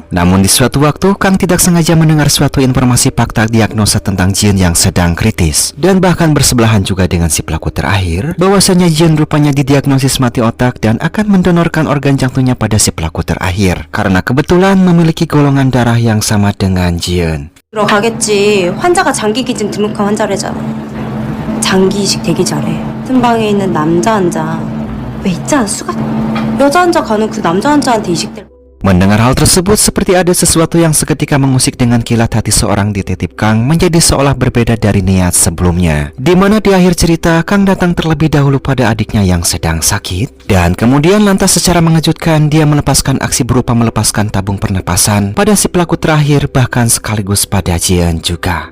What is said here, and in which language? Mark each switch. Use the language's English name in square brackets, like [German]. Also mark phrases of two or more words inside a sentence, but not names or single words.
[Indonesian] Namun di suatu waktu, Kang tidak sengaja mendengar suatu informasi fakta diagnosa tentang Jian yang sedang kritis. Dan bahkan bersebelahan juga dengan si pelaku terakhir, bahwasanya Jian rupanya didiagnosis mati otak dan akan mendonorkan organ jantungnya pada si pelaku terakhir, karena kebetulan memiliki golongan darah yang sama dengan Jian. [Korean] 들어가겠지. 환자가 장기 기증 등록한 환자래잖아. 장기 이식 되기 잘해. 같은 방에 있는 남자 환자 왜 있잖아 수가 여자 환자 가는 그 남자 환자한테 이식될. [Indonesian] Mendengar hal tersebut, seperti ada sesuatu yang seketika mengusik dengan kilat hati seorang detektif Kang menjadi seolah berbeda dari niat sebelumnya. Di mana di akhir cerita, Kang datang terlebih dahulu pada adiknya yang sedang sakit. Dan kemudian lantas secara mengejutkan, dia melepaskan aksi berupa melepaskan tabung pernapasan pada si pelaku terakhir, bahkan sekaligus pada Jian juga.